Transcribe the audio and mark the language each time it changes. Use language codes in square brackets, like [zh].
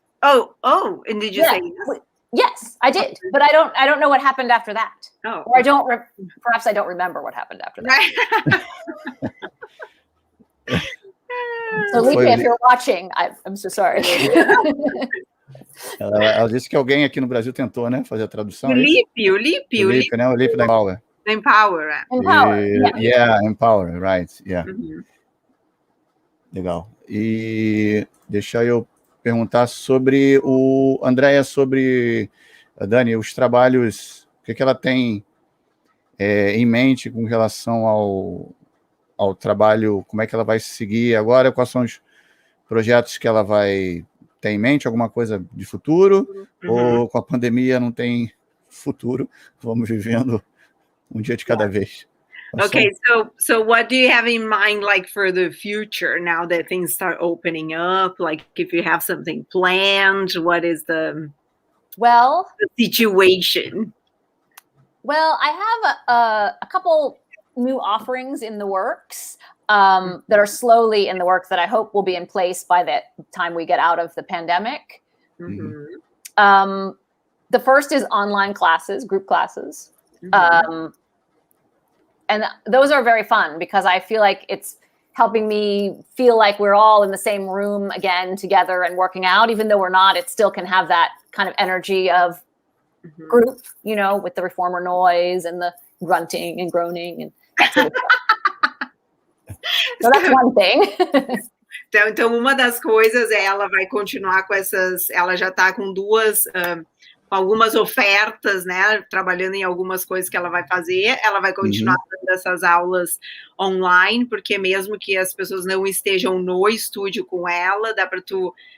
[en] Oh, and did you say yes? Yes, I did, but I don't know what happened after that. Oh, or perhaps I don't remember what happened after that. So, Lipe, if you're watching, I'm so sorry. [pt] Ela disse que alguém aqui no Brasil tentou, né, fazer a tradução. O Lipe, né? O Lipe da Empower. Empower. [en] Yeah, Empower, right. Yeah. Legal. [pt] E deixa eu perguntar sobre Andrea, sobre a Dani, os trabalhos, o que ela tem em mente com relação ao trabalho, como é que ela vai seguir agora, quais são os projetos que ela vai ter em mente, alguma coisa de futuro, ou com a pandemia não tem futuro, vamos vivendo um dia de cada vez. [en] Okay, so what do you have in mind, like, for the future now that things start opening up? Like, if you have something planned, what is the situation? Well, I have a couple new offerings in the works that are slowly in the works that I hope will be in place by the time we get out of the pandemic. The first is online classes, group classes. And those are very fun because I feel like it's helping me feel like we're all in the same room again together and working out. Even though we're not, it still can have that kind of energy of group, with the reformer noise and the grunting and groaning and that sort of stuff. So that's one thing. [pt] Então, uma das coisas ela vai continuar com ela já está com com algumas ofertas, né, trabalhando em algumas coisas que ela vai fazer, ela vai continuar dando essas aulas online, porque mesmo que as pessoas não estejam no estúdio com ela, dá para tu